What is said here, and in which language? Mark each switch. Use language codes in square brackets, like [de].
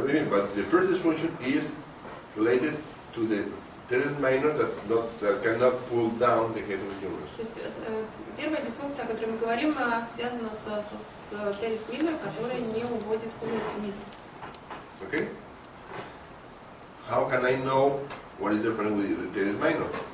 [en] But the first dysfunction is related to the teres minor that cannot pull down the head of the humerus. [ru] То есть первая дисфункция, о которой мы говорим, связана с терес минор, которая не уводит хумерус вниз. [en] Okay? How can I know what is the problem with the teres minor?